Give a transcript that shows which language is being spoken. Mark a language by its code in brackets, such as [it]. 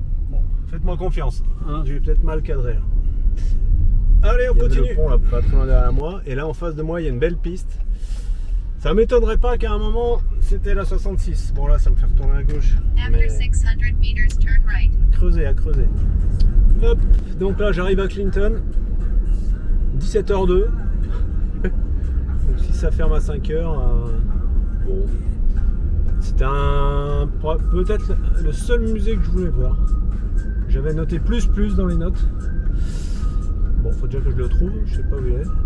[fr] Bon, faites-moi confiance, hein, j'ai peut-être mal cadré là. Allez, on continue. Le pont là, pas trop loin derrière moi. Et là en face de moi, il y a une belle piste. Ça m'étonnerait pas qu'à un moment c'était la 66. Bon là, ça me fait retourner à gauche. [en] After 600 meters, turn right. [fr] À creuser. Hop, donc là j'arrive à Clinton. 17h02. Donc si ça ferme à 5h, bon. C'était peut-être le seul musée que je voulais voir. J'avais noté plus dans les notes. Bon, faut déjà que je le trouve, je sais pas où il est.